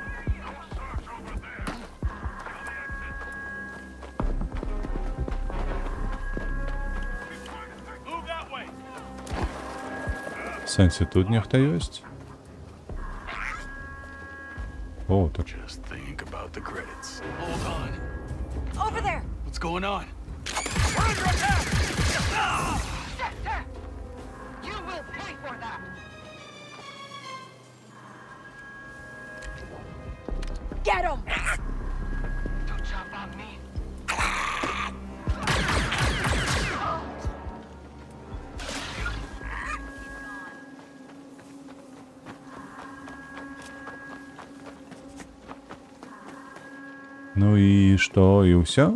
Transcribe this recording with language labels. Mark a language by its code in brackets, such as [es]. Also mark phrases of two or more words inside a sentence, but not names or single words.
[be] В сэнсе, тут нехта ёсць? О, так. [en] Just think about the credits. Hold on. Over there. What's going on? We're under attack! You will pay for that! Get him! Don't chop on me. [be] Ну і што, і ўсё?